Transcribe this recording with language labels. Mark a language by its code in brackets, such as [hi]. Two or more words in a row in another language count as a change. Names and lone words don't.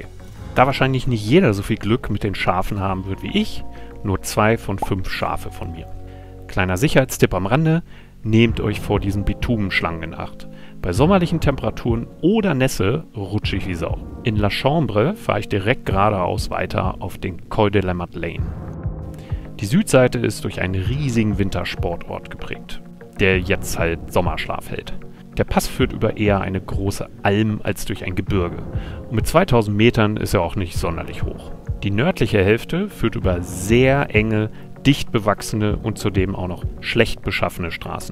[de] Da wahrscheinlich nicht jeder so viel Glück mit den Schafen haben wird wie ich, nur 2 von 5 Schafe von mir. Kleiner Sicherheitstipp am Rande, nehmt euch vor diesen Bitumenschlangen in Acht. Bei sommerlichen Temperaturen oder Nässe rutsche ich wie Sau. In La Chambre fahre ich direkt geradeaus weiter auf den Col de la Madeleine. Die Südseite ist durch einen riesigen Wintersportort geprägt, der jetzt halt Sommerschlaf hält. Der Pass führt über eher eine große Alm als durch ein Gebirge. Und mit 2000 Metern ist er auch nicht sonderlich hoch. Die nördliche Hälfte führt über sehr enge, dicht bewachsene und zudem auch noch schlecht beschaffene Straßen.